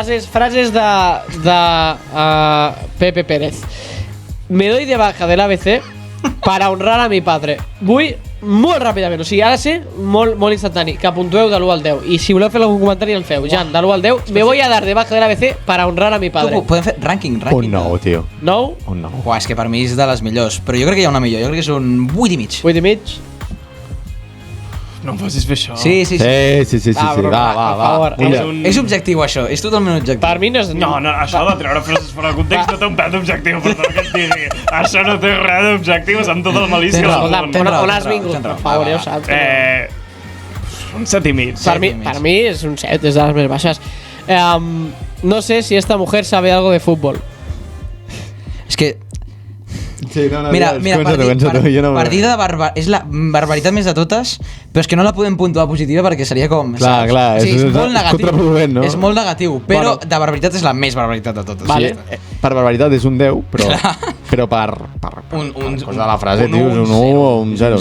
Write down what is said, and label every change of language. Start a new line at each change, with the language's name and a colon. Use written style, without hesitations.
Catalan: frases de Pepe Pérez.
Spanish: Me doy de baja del ABC para honrar a mi padre.
Catalan: Vull molt ràpidament, o sigui, ara sé molt instantani, que puntueu de l'1 al 10 i si voleu fer algun comentari el feu.
Spanish: Jan,
Catalan: de l'1 al 10
Spanish: me voy a dar de baja del ABC para honrar a mi padre.
Catalan: Podem fer rànquing. Un 9, tio. 9? Un 9. Uah, és que per mi és de les millors, però jo crec que hi ha una millor, jo crec que és un 8 i mig. 8 i mig? No em facis fer això. Sí. Va. És objectiu, això. És totalment objectiu. Per mi no és... No, això de treure frases fora de context no té un pèl d'objectiu, perdó que et digui. Això no té res d'objectiu, és amb tota la malícia del món. On has vingut? Per favor, ja ho saps. Un 7,5. Per mi és un 7, és de les més baixes.
Spanish: No sé si esta mujer sabe algo de fútbol.
Catalan: És que... Sí, Mira, partida de és la barbaritat més de totes, però és que no la podem puntuar positiva perquè seria com... Clar, és molt negatiu. Contraproduent, no? És molt negatiu, però de barbaritat és la més barbaritat de totes. Vale. Sí, per barbaritat és un 10, però per cosa de la frase, tio, és un 1 o un 0.